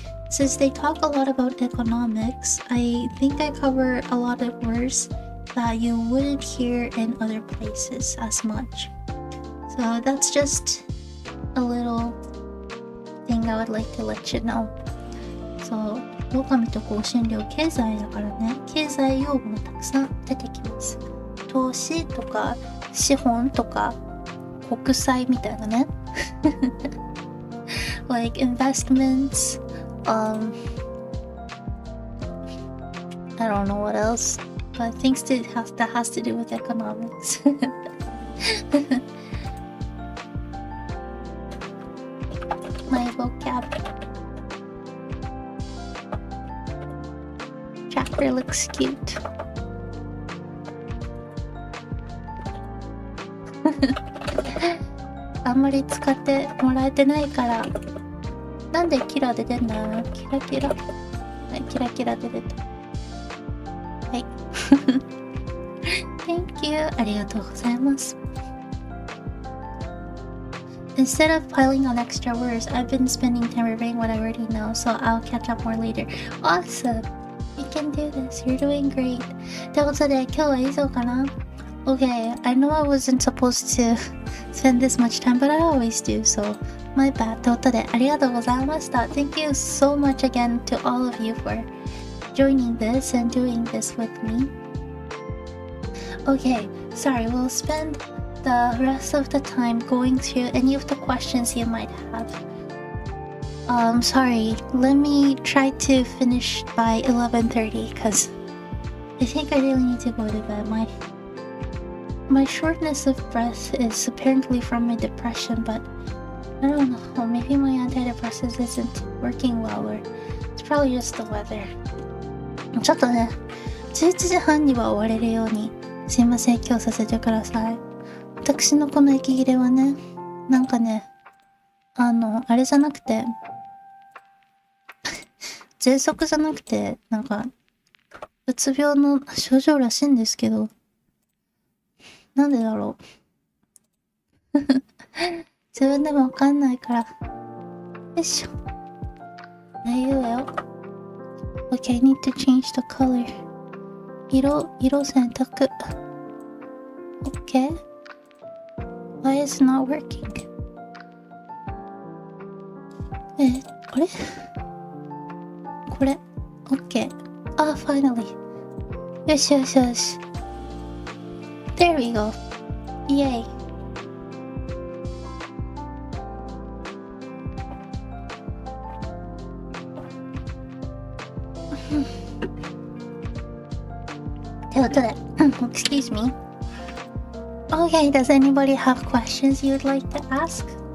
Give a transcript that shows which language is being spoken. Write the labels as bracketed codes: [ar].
[en] Since they talk a lot about economics, I think I cover a lot of words that you wouldn't hear in other places as much. So that's just a little thing I would like to let you know. So, [ja] 狼と香辛料経済だからね、経済用語もたくさん出てきます。投資とか資本とか国債みたいなね。 [en] like investments, I don't know what else, but things that has to do with economics. My vocab chapter looks cute. [ja] あんまり使ってもらえてないから。なんでキラで出んだ？キラキラ。はい、キラキラで出た。はい。 [en] Thank you. [ja] ありがとうございます。 [en] Instead of piling on extra words, I've been spending time reviewing what I already know, so I'll catch up more later. Awesome! You can do this. You're doing great. [ja] ってことで、今日は以上かな？ [en] Okay, I know I wasn't supposed to spend this much time, but I always do, so my bad. [ja] ってことで、ありがとうございました。 [en] Thank you so much again to all of you for joining this and doing this with me. Okay, sorry, we'll spend the rest of the time going through any of the questions you might have. Sorry, let me try to finish by 11:30 because I think I really need to go to bed. My shortness of breath is apparently from my depression, but I don't know, maybe my antidepressants isn't working well, or it's probably just the weather. [ja] ちょっとね、11時半には終われるようにすいません、今日させてください。私のこの息切れはね、なんかね、あれじゃなくて、喘息じゃなくて、なんか、うつ病の症状らしいんですけど、なんでだろう。自分でもわかんないから。よいしょ。大丈夫よ。 [en] Okay, I need to change the color. [ja] 色選択。Okay. [en] Why is it not working? [ja] あれこれ [en] OK [ja] あ、 [en] finally [ja] よしよしよし [en] There we go Yay [ja] ということで [en] Excuse me Okay, does anybody have questions you'd like to ask?